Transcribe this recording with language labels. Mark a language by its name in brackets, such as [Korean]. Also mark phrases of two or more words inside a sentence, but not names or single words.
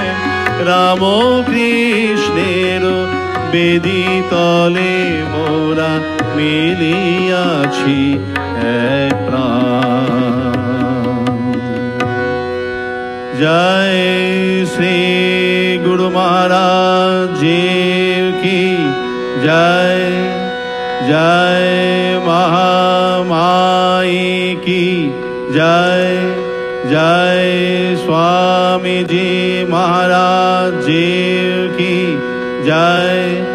[Bangla] রাম কৃষ্ণের বেদিতলে মোরা মিলিয়াছি এক প্রাণ। জয় শ্রী গুরু [Hindi] जीव की जय। जय महामाई की जय। जय स्वामी जी महाराज जीव की जय।